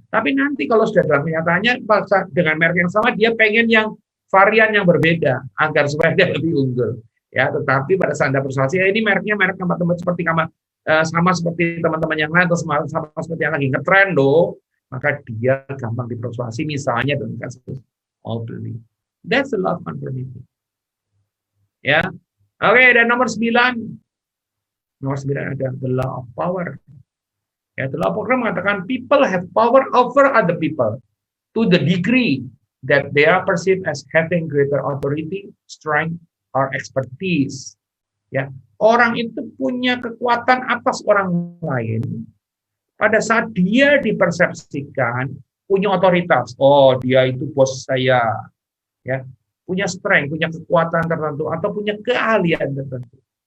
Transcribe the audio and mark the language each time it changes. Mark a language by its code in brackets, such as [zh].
[id] Tapi nanti kalau sudah dalam kenyataannya, dengan merek yang sama, dia pengen yang varian yang berbeda agar supaya dia lebih unggul. Ya, tetapi pada saat Anda persuasi, ya ini mereknya merek teman-teman seperti sama seperti teman-teman yang lain atau sama seperti yang lagi ngetren loh, maka dia gampang dipersuasi. Misalnya dalam kasus mau beli. [en] That's the love conformity. [id] Ya, oke. Dan nomor 9 ada the law of power. [en] Ya, the law of power [id] mengatakan [en] people have power over other people to the degree that they are perceived as having greater authority, strength, or expertise. [id] Ya, orang itu punya kekuatan atas orang lain pada saat dia dipersepsikan punya otoritas. Oh, dia itu bos saya. Ya, punya strength, punya kekuatan tertentu atau punya keahlian tertentu.